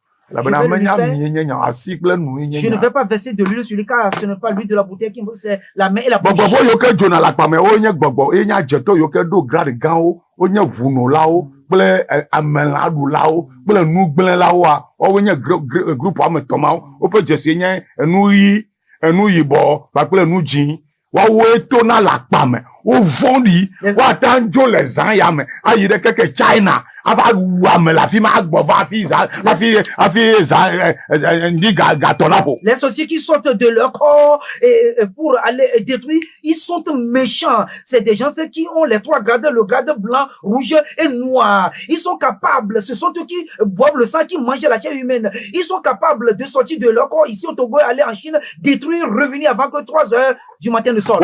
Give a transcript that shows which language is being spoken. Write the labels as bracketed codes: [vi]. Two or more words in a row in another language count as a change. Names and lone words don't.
[fr] Je ne vais pas verser de l'huile sur lui car ce n'est pas l'huile de la bouteille qui me c'est la main et la bouche. [ee] Kple amelãɖulawo kple nugblẽlawo woawoe group ame tɔmawo woƒe dzesi nye enu ɣi enu yibɔ kpakple enu dzĩ woawoe tona le akpa me wo vɔ̃ɖi woata dzo le zã ya me ayi ɖe keke China ava wu ame le afi ma agbɔ va afi zã ndi gatɔ la ƒo. [fr] Les sorciers qui sortent de leur corps pour aller détruire, ils sont méchants. C'est des gens qui ont les 3 grades, le grade blanc, rouge et noir. Ils sont capables, ce sont eux qui boivent le sang, qui mangent la chair humaine. Ils sont capables de sortir de leur corps ici au Togo et aller en Chine, détruire, revenir avant que 3 heures du matin ne sortent.